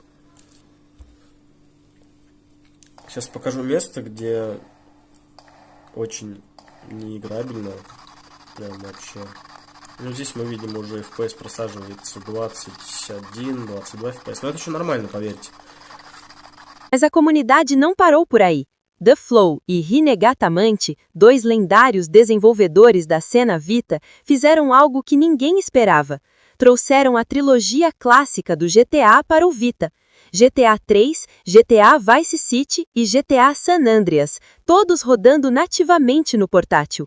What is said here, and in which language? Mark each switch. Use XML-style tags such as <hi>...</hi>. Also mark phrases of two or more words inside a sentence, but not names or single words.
<ru>Сейчас покажу место, где очень неиграбельно, прям вообще. Ну, здесь мы видим уже FPS просаживается 21, 22 FPS, но это еще нормально, поверьте.</ru> <pt>Mas a comunidade não parou por aí. The Flow e Hinegatamanchi, dois lendários desenvolvedores da cena Vita, fizeram algo que ninguém esperava. Trouxeram a trilogia clássica do GTA para o Vita. GTA 3, GTA Vice City e GTA San Andreas, todos rodando nativamente no portátil.</pt>